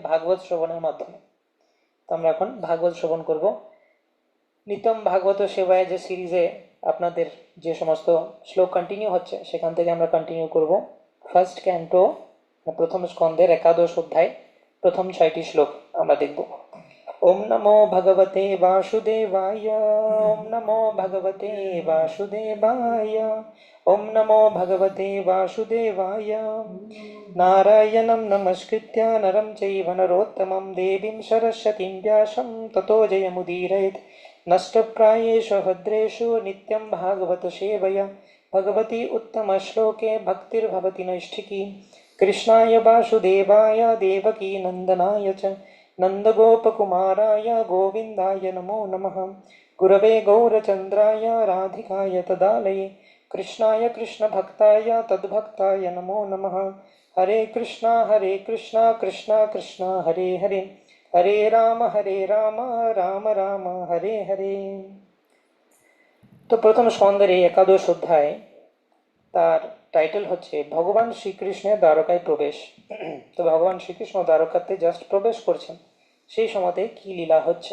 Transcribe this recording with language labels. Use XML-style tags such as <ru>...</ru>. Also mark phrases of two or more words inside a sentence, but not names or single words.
<bn>ভাগবত শ্রবণের মাধ্যমে। তো আমরা এখন ভাগবত শ্রবণ করব। নিত্যম ভাগবত সেবায় যে সিরিজে আপনাদের যে সমস্ত শ্লোক কন্টিনিউ হচ্ছে, সেখান থেকে আমরা কন্টিনিউ করব</bn> <en>first canto,</en> <bn>প্রথম স্কন্ধের একাদশ অধ্যায়, প্রথম 6টি শ্লোক আমরা দেখব।</bn> <sa>ওম নমো ভগবতে বাসুদেবায়, ওম নমো ভগবতে বাসুদেবায়, ওম নমো ভগবতে বাসুদেবায়। নারায়ণং নমস্কৃত্য নরং চৈব নরোত্তমং দেবীং সরস্বতীং ব্যাসং ততো জয়মুদীরয়েৎ। नष्टप्रायेषु भद्रेषु नित्यं भागवत सेवया भगवती उत्तमश्लोके भक्तिर्भवति नैष्ठिकी। कृष्णाय वासुदेवाय देवकी नन्दनाय च नन्दगोपकुमाराय गोविन्दाय नमो नमः। गुरवे गौरचन्द्राय राधिकाय तदालये कृष्णाय कृष्णभक्ताय तद्भक्ताय नमो नमः। हरे कृष्णा कृष्णा कृष्णा हरे हरे, হরে রাম রাম রাম হরে হরে।</sa> <bn>তো প্রথম স্কন্ধের এই একাদশ অধ্যায়, তার টাইটেল হচ্ছে ভগবান শ্রীকৃষ্ণের দ্বারকায় প্রবেশ। তো ভগবান শ্রীকৃষ্ণ দ্বারকাতে জাস্ট প্রবেশ করছেন, সেই সময়তে কি লীলা হচ্ছে।</bn>